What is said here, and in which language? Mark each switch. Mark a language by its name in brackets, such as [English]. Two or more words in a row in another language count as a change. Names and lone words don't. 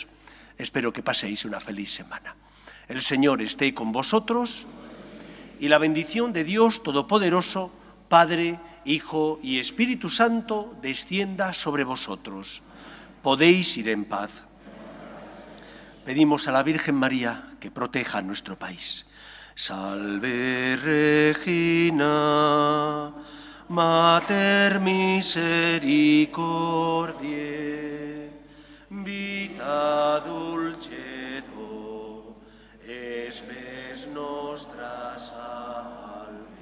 [Spanish] Espero que paséis una feliz semana. El Señor esté con vosotros y la bendición de Dios Todopoderoso, Padre, Hijo y Espíritu Santo, descienda sobre vosotros. Podéis ir en paz. Pedimos a la Virgen María que proteja a nuestro país. [Latin] Salve Regina, Mater misericordiae, vita dulcedo, espes nostra salve.